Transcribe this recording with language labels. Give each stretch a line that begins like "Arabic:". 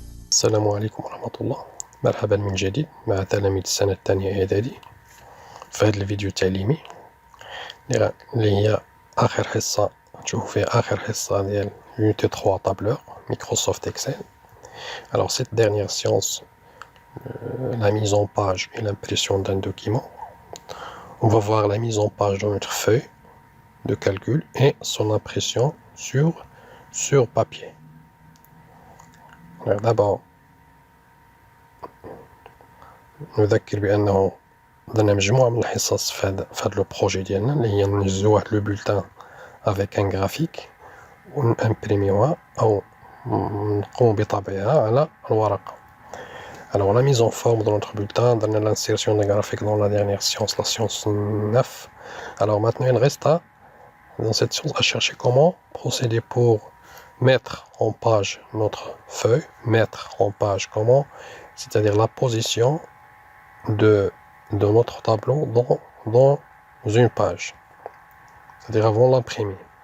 Arabic: السلام عليكم ورحمة الله. مرحبا من جديد مع تلاميذ السنة الثانية إعدادي في هذا الفيديو التعليمي اللي هي آخر حصة تشوفوا فيها آخر حصة ديال Unité 3 tableur Microsoft Excel.
French: Alors cette dernière séance, la mise en page et l'impression d'un document. On va voir la mise en page de notre feuille de calcul et son impression sur papier. Alors d'abord
Arabic: نذكر بأنه درنا مجموعة من الحصص في هذا لو بروجي ديالنا اللي هي ننزلو واحد لو بولتان افيك ان غرافيك ونامبريميوها او نقوم بطبعها على الورقة.
French: Alors la mise en forme de notre bulletin, dans l'insertion des graphiques dans la dernière séance, la séance 9. Alors maintenant il reste dans cette séance à chercher comment procéder pour mettre en page notre feuille, mettre en page comment, c'est-à-dire la position de notre tableau dans une page, c'est-à-dire avant l'imprimer.